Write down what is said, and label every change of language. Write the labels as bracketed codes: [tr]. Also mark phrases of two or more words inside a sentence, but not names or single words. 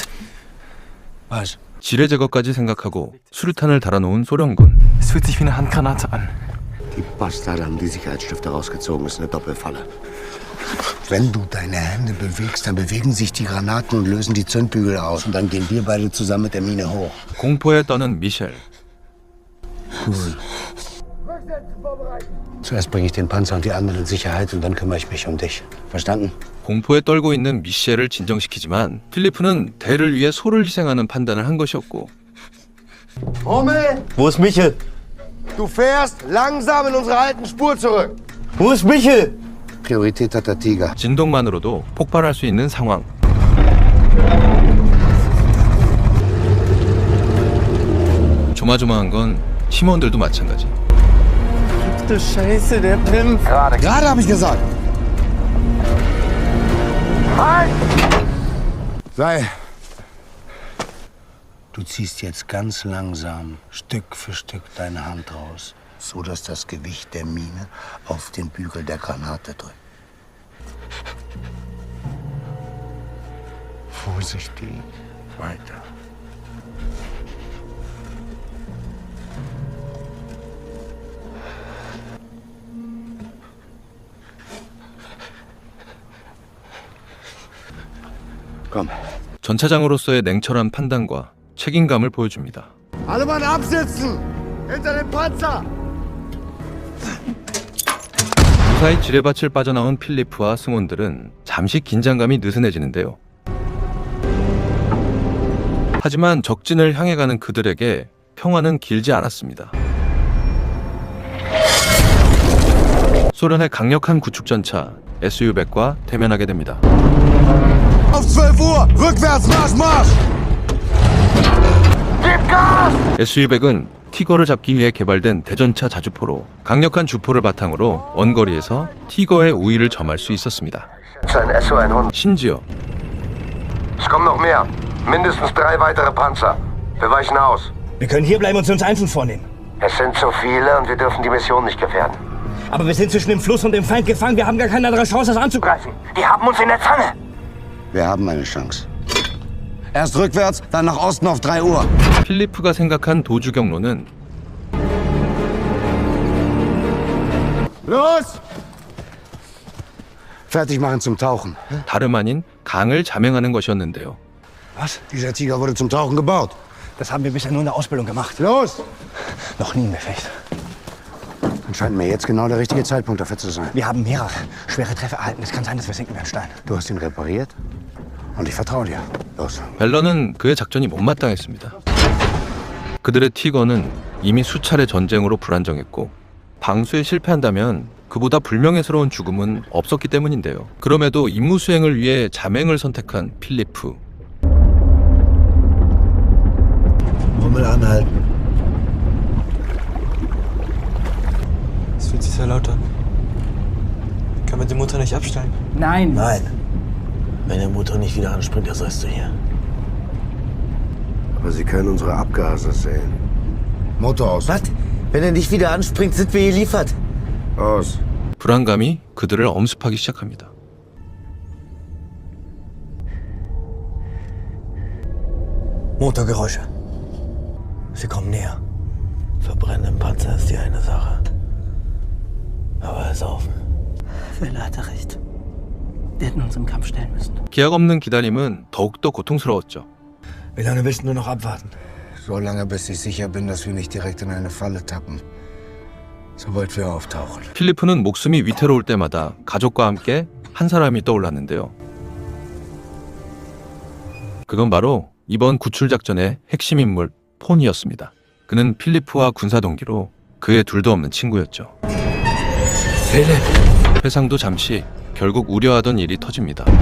[de] Was? [ko] 지뢰 제거까지 생각하고 수류탄을 달아놓은 소련군. [de] Es fühlt sich wie eine Handgranate an. Die Bastarde haben die Sicherheitsstifte rausgezogen. Das ist eine Doppelfalle. Wenn du deine Hände bewegst, dann bewegen sich die Granaten und lösen die Zündbügel aus. Und dann gehen wir beide zusammen mit der Mine hoch. [ko] 공포에 떠는 미셸. [de] Zuerst bringe ich den Panzer und die anderen in Sicherheit und dann kümmere ich mich um dich. Verstanden? [ko] 공포에 떨고 있는 미셸을 진정시키지만 필리프는 대를 위해 소를 희생하는 판단을 한 것이었고 [de] Hummel, Wo ist Michel? du fährst langsam in unsere alten Spur zurück. Wo ist Michel? Priorität hat der Tiger. [ko] 진동만으로도 폭발할 수 있는 상황. 조마조마한 건 팀원들도 마찬가지. [de] Du Scheiße, der Pimp. Gerade habe ich gesagt. Sei. Du ziehst jetzt ganz langsam, Stück für Stück deine Hand raus, so dass das Gewicht der Mine auf den Bügel der Granate drückt. Vorsichtig. Weiter. Komm. [ko] 전차장으로서의 냉철한 판단과 책임감을 보여줍니다. [de] Alle Mann absitzen! Hinter dem Panzer! [ko] 무사히 지뢰밭을 빠져나온 필리프와 승원들은 잠시 긴장감이 느슨해지는데요. 하지만 적진을 향해 가는 그들에게 평화는 길지 않았습니다. 소련의 강력한 구축전차 SU-100과 대면하게 됩니다. [de] Auf 12 Uhr! Rückwärts, Marsch, Marsch! [ko] SU-100은 티거를 잡기 위해 개발된 대전차 자주포로 강력한 주포를 바탕으로 원거리에서 티거의 우위를 점할 수 있었습니다. 심지어 [de] Es kommen noch mehr. Mindestens 3 weitere Panzer. Wir weichen aus. Wir können hier bleiben und uns Einfluss vornehmen. Es sind zu viele und wir dürfen die Mission nicht gefährden. Aber wir sind zwischen dem Fluss und dem Feind gefangen. Wir haben gar keine andere Chance, das anzugreifen. Die haben uns in der Zange. Wir haben eine Chance. Erst rückwärts, dann nach Osten auf 3 Uhr. [ko] 필리프가 생각한 도주 경로는 [de] Los! Fertig machen zum Tauchen. [ko] 다름 아닌 강을 자맹하는 것이었는데요. [de] Was? Dieser Tiger wurde zum Tauchen gebaut. Das haben wir bisher nur in der Ausbildung gemacht. Los! Noch nie im Gefecht. Dann scheint mir jetzt genau der richtige Zeitpunkt dafür zu sein. Wir haben mehrere schwere Treffer erhalten. Es kann sein, dass wir sinken wie ein Stein. Du hast ihn repariert und ich vertraue dir. Los. [ko] 벨런은 그의 작전이 못마땅했습니다. 그들의 티거는 이미 수차례 전쟁으로 불안정했고 방수에 실패한다면 그보다 불명예스러운 죽음은 없었기 때문인데요. 그럼에도 임무 수행을 위해 자맹을 선택한 필리프. [de] Hummel anhalten. Es fühlt sich sehr laut an. Kann man den Motor nicht abstellen? Nein. Nein. Wenn der Motor nicht wieder anspringt, dann sollst du hier. Aber Sie können unsere Abgase sehen. Motor aus. Was? Wenn er nicht wieder anspringt, sind wir geliefert. Aus. [ko] 불안감이 그들을 엄습하기 시작합니다. [de] Motorgeräusche. Sie kommen näher. Verbrennen im Panzer ist die eine Sache. Aber er ist offen. Wille hatte recht. Wir hätten uns im Kampf stellen müssen. [ko] 기약 없는 기다림은 더욱더 고통스러웠죠. [de] Wie lange willst du nur noch abwarten? So lange, bis ich sicher bin, dass wir nicht direkt in eine Falle tappen. Sobald wir auftauchen. [ko] 필리프는 목숨이 위태로울 때마다 가족과 함께 한 사람이 떠올랐는데요. 그건 바로 이번 구출작전의 핵심 인물 폰이었습니다. 그는 필리프와 군사 동기로 그의 둘도 없는 친구였죠. 회상도 잠시 결국 우려하던 일이 터집니다.